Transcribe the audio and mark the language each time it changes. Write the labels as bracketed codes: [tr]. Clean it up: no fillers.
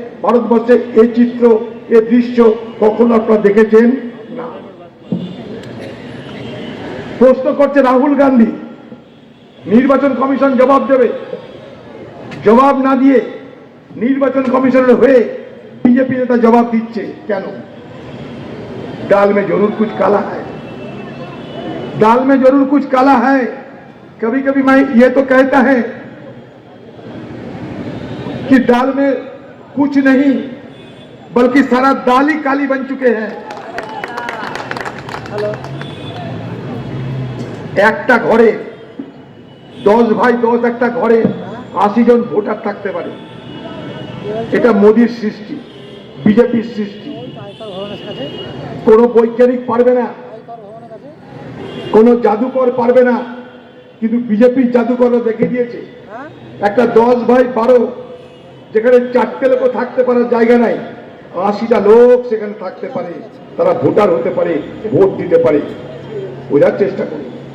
[bn] ভারতবর্ষে এই চিত্র, এই দৃশ্য কখনো আপনারা দেখেছেন না। প্রশ্ন করছে রাহুল গান্ধী, নির্বাচন কমিশন জবাব দেবে। জবাব না দিয়ে নির্বাচন কমিশনের হয়ে বিজেপি নেতা জবাব দিচ্ছে কেন? [hi] दाल में जरूर कुछ काला है, दाल में जरूर कुछ काला है। कभी कभी मैं ये तो कहता है कि दाल में कुछ नहीं बल्कि सारा दाल ही काली बन चुके हैं। [bn] একটা ঘরে 10 ভাই 10 একটা ঘরে 80 জন ভোটার থাকতে পারে। এটা মোদির সৃষ্টি, বিজেপির সৃষ্টি। কোনো বৈজ্ঞানিক পারবে না, কোনো জাদুকর পারবে না, কিন্তু বিজেপির জাদুকররা দেখে দিয়েছে একটা 10 ভাই 12 যেখানে 4টে লোক থাকতে পারার জায়গা নাই, 80টা লোক সেখানে থাকতে পারে, তারা ভোটার হতে পারে, ভোট দিতে পারে। বোঝার চেষ্টা করুন।